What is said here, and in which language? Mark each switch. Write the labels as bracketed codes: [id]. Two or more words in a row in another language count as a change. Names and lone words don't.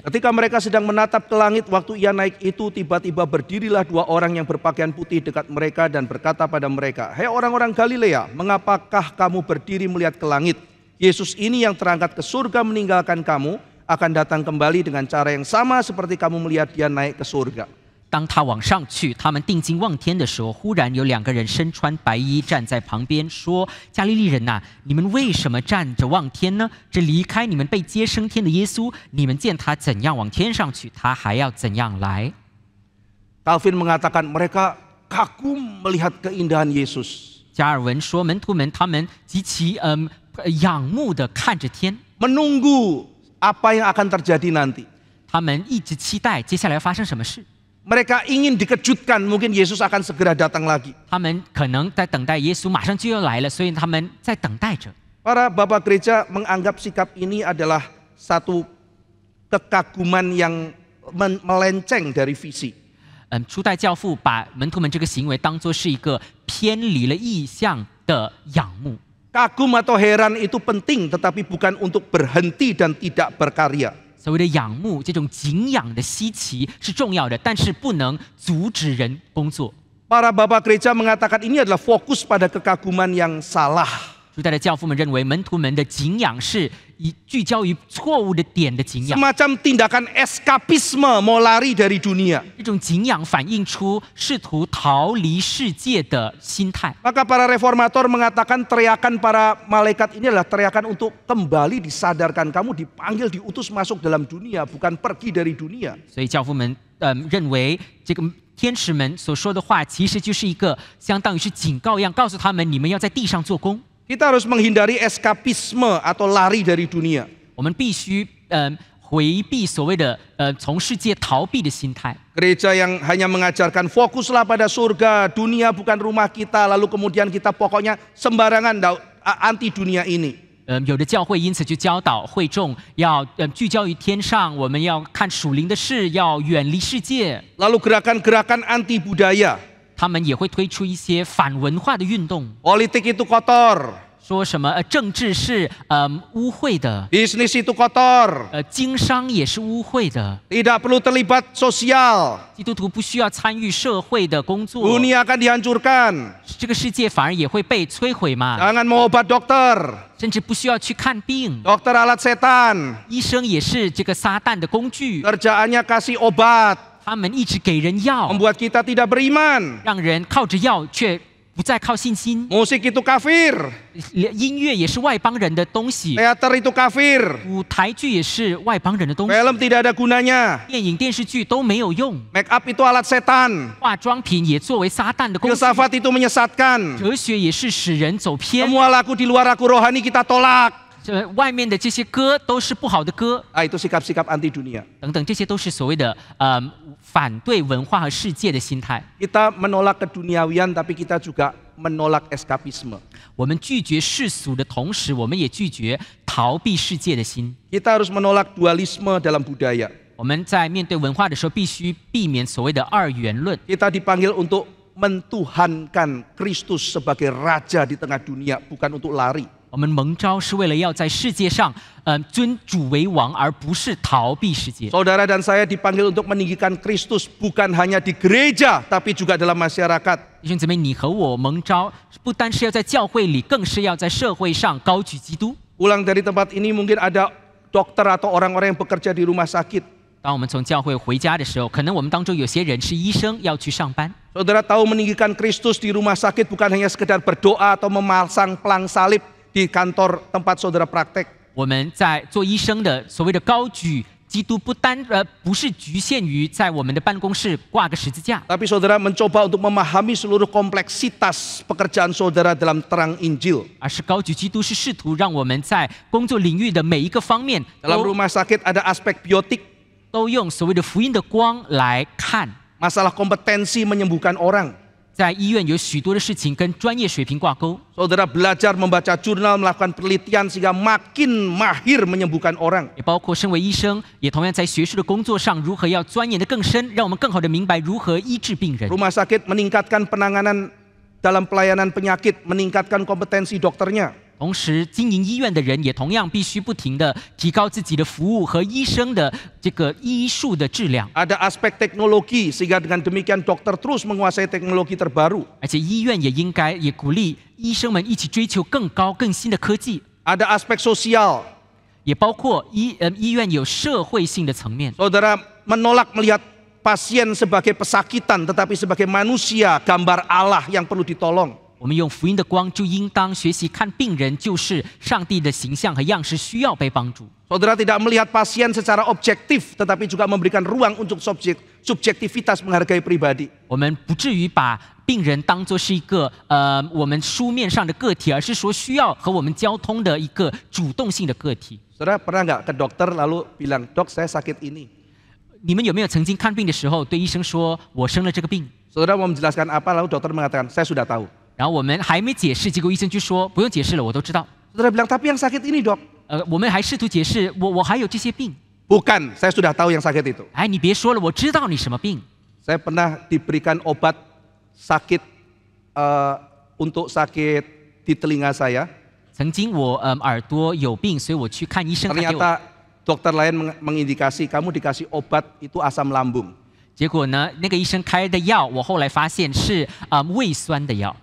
[id] Ketika mereka sedang menatap ke langit, waktu ia naik itu tiba-tiba berdirilah 2 orang yang berpakaian putih dekat mereka dan berkata pada mereka, "Hei orang-orang Galilea, mengapakah kamu berdiri melihat ke langit? Yesus ini yang terangkat ke surga meninggalkan kamu, akan datang kembali dengan cara yang sama seperti kamu melihat dia naik ke surga." [zh] 当他往上去，他们定睛望天的时候，忽然有2个人身穿白衣站在旁边，说：“加利利人呐，你们为什么站着望天呢？这离开你们被接升天的耶稣，你们见他怎样往天上去，他还要怎样来。” [id] Calvin mengatakan mereka kagum melihat keindahan Yesus. [zh] 加尔文说，门徒们他们极其仰慕的看着天， [id] menunggu apa yang akan terjadi nanti. [zh] 他们一直期待接下来发生什么事。 [id] Mereka ingin dikejutkan, mungkin Yesus akan segera datang lagi. [zh] 他们可能在等待耶稣马上就要来了，所以他们在等待着。 [id] Para bapak gereja menganggap sikap ini adalah satu kekaguman yang melenceng dari visi. [zh] 初代教父把门徒们这个行为当作是一个偏离了意向的仰慕。 [id] Kagum atau heran itu penting, tetapi bukan untuk berhenti dan tidak berkarya. [zh] 所谓的仰慕，这种敬仰的稀奇是重要的，但是不能阻止人工作。 [id] Para bapak gereja mengatakan ini adalah fokus pada kekaguman yang salah. [zh] 初代的教父们认为，门徒们的敬仰是聚焦于错误的点的敬仰。 [id] Semacam tindakan eskapisme, mau lari dari dunia. [zh] 这种敬仰反映出试图逃离世界的心态。 [id] Maka para reformator mengatakan teriakan para malaikat ini adalah teriakan untuk kembali disadarkan. Kamu dipanggil, diutus masuk dalam dunia, bukan pergi dari dunia. [zh] 所以教父们认为，这个天使们所说的话，其实就是一个相当于是警告一样，告诉他们你们要在地上做工。 [id] Kita harus menghindari eskapisme atau lari dari dunia. [zh] 我们必须回避所谓的从世界逃避的心态。 [id] Gereja yang hanya mengajarkan fokuslah pada surga, dunia bukan rumah kita, lalu kemudian kita pokoknya sembarangan anti dunia ini. [zh] 有的教会因此就教导会众要聚焦于天上，我们要看属灵的事，要远离世界。 [id] Lalu gerakan-gerakan anti budaya. [zh] 他们也会推出一些反文化的运动。 [id] Politik itu kotor. [zh] 说什么政治是污秽的， [id] bisnis itu kotor， [zh] 经商也是污秽的， [id] tidak perlu terlibat sosial， [zh] 基督徒不需要参与社会的工作， [id] dunia akan dihancurkan， [zh] 这个世界反而也会被摧毁嘛。 [id] jangan mau obat dokter， [zh] 甚至不需要去看病， [id] dokter alat setan， [zh] 医生也是这个撒旦的工具， [id] kerjaannya kasih obat， [zh] 他们一直给人药， [id] membuat kita tidak beriman， [zh] 让人靠着药却不再靠信心。 [id] musik itu kafir， [zh] 音乐也是外邦人的东西， [id] teater itu kafir， [zh] 舞台剧也是外邦人的东西， [id] film tidak ada gunanya， [zh] 电影电视剧都没有用， [en] make up [id] itu alat setan， [zh] 化妆品也作为撒旦的工具， [id] filsafat itu menyesatkan， [zh] 哲学也是使人走偏。 [id] semua lagu di luar lagu rohani kita tolak， [zh] 外面的这些歌都是不好的歌， [id] itu sikap-sikap anti dunia， [zh] 等等，这些都是所谓的反对文化和世界的心态。 [id] kita menolak keduniawian tapi kita juga menolak eskapisme， [zh] 我们拒绝世俗的同时，我们也拒绝逃避世界的心。 [id] kita harus menolak dualisme dalam budaya， [zh] 我们在面对文化的时候，必须避免所谓的二元论。 [id] kita dipanggil untuk mentuhankan Kristus sebagai raja di tengah dunia, bukan untuk lari。 [zh] 我们蒙召是为了要在世界上，尊主为王，而不是逃避世界。 [id] Saudara dan saya dipanggil untuk meninggikan Kristus bukan hanya di gereja, tapi juga dalam masyarakat。 [zh] 弟兄姊妹，你和我蒙召，不单是要在教会里，更是要在社会上高举基督。 [id] Pulang dari tempat ini mungkin ada dokter atau orang-orang yang bekerja di rumah sakit。 [zh] 当我们从教会回家的时候，可能我们当中有些人是医生，要去上班。 [id] Saudara tahu meninggikan Kristus di rumah sakit bukan hanya sekedar berdoa atau memasang pelang salib di kantor tempat saudara praktek。 [zh] 我们在做医生的所谓的高举基督，不是局限于在我们的办公室挂个十字架， [id] Tapi saudara mencoba untuk memahami seluruh kompleksitas pekerjaan saudara dalam terang Injil。 [zh] 而是高举基督是试图让我们在工作领域的每一个方面 [id] Dalam rumah sakit ada aspek biotik， [zh] 都用所谓的福音的光来看。 [id] masalah kompetensi menyembuhkan orang。 [zh] 在医院有许多的事情跟专业水平挂钩。 [id] Saudara belajar membaca jurnal, melakukan penelitian sehingga makin mahir menyembuhkan orang。 [zh] 也包括身为医生，也同样在学术的工作上如何要钻研得更深，让我们更好地明白如何医治病人。 [id] Rumah sakit meningkatkan penanganan dalam pelayanan penyakit, meningkatkan kompetensi dokternya。 [zh] 同时，经营医院的人也同样必须不停地提高自己的服务和医生的这个医术的质量。 [id] Ada aspek teknologi sehingga dengan demikian dokter terus menguasai teknologi terbaru。 [zh] 而且医院也应该也鼓励医生们一起追求更高更新的科技。 [id] Ada aspek sosial。 [zh] 也包括医院有社会性的层面。 [id] Saudara menolak melihat pasien sebagai pesakitan, tetapi sebagai manusia, gambar Allah yang perlu ditolong。 [zh] 我们用福音的光，就应当学习看病人就是上帝的形象和样式，需要被帮助。 [id] Saudara tidak melihat pasien secara objektif, tetapi juga memberikan ruang untuk subjektivitas menghargai pribadi。 [zh] 我们不至于把病人当作是一个我们书面上的个体，而是说需要和我们交通的一个主动性的个体。 [id] Saudara pernah nggak ke dokter lalu bilang, dok saya sakit ini？ [zh] 你们有没有曾经看病的时候对医生说我生了这个病？ [id] Saudara mau menjelaskan apa, lalu dokter mengatakan saya sudah tahu。 [zh] 然后我们还没解释，结果医生就说不用解释了，我都知道。 [id] Saudara bilang tapi yang sakit ini dok。 [zh] 我们还试图解释，我还有这些病。 [id] Bukan, saya sudah tahu yang sakit itu。 [zh] 哎，你别说了，我知道你什么病。 [id] Saya pernah diberikan obat sakit untuk sakit di telinga saya。 [zh] 曾经我耳朵有病，所以我去看医生。 [id] Ternyata dokter lain mengindikasi kamu dikasih obat itu asam lambung。 [zh] 结果呢，那个医生开的药，我后来发现是胃酸的药。